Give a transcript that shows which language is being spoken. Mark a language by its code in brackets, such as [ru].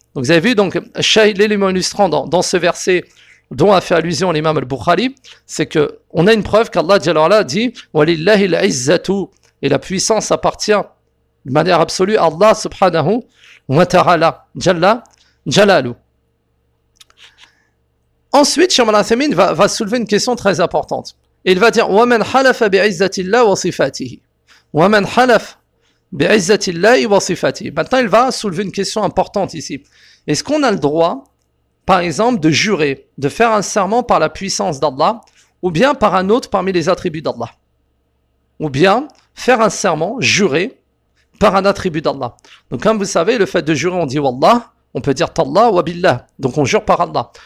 [fr] Donc vous avez vu, donc l'élément illustrant dans ce verset dont a fait allusion l'imam al-Bukhari, c'est que on a une preuve qu'Allah dit alors là dit [ar] walillahi al-izzatu [fr] et la puissance appartient de manière absolue à Allah subhanahu wa ta'ala. Jalla Jalalou. Ensuite, Cheikh Al-Uthaymeen va soulever une question très importante. Il va dire [ar] وَمَنْ حَلَفَ بِعِزَّةِ اللَّهِ وَصِفَاتِهِ وَمَنْ حَلَفَ بِعِزَّةِ اللَّهِ وَصِفَاتِهِ. [fr] Maintenant, il va soulever une question importante ici. Est-ce qu'on a le droit, par exemple, de jurer, de faire un serment par la puissance d'Allah ou bien par un autre parmi les attributs d'Allah? Ou bien faire un serment, jurer, par un attribut d'Allah? Donc, comme vous savez, le fait de jurer, on dit Wallah. On peut dire Tallah ou Abillah. Donc on jure par Allah.